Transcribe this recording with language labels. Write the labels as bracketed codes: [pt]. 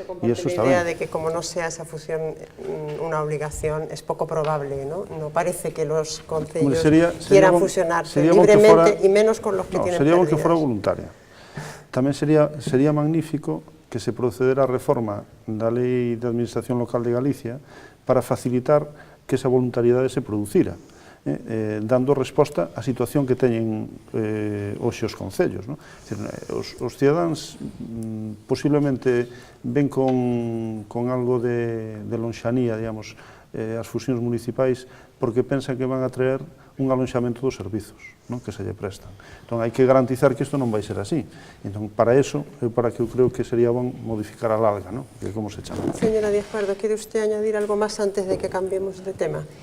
[es] Y eso está bien. La idea de que como no sea esa fusión una obligación es poco probable, ¿no? No parece que los concellos quieran fusionarse libremente y menos con los que tienen [gl] pérdidas. Sería bon que fora voluntaria. Tamén sería magnífico que se procedera a reforma da Lei de Administración Local de Galicia para facilitar que esa voluntariedade se producira, dando resposta á situación que teñen hoxe os concellos, ¿no? Os cidadáns posiblemente ven con algo de lonxanía, digamos, as fusións municipais porque pensan que van a traer un alonxamento dos servizos, ¿no? Que se lle prestan. Entón, hai que garantizar que isto non vai ser así. Entón, para eso, para que eu creo que sería bon modificar a larga, ¿no? Que como se chama. [es] Señora Díaz Pardo, ¿quiere usted añadir algo más antes de que cambiemos de tema?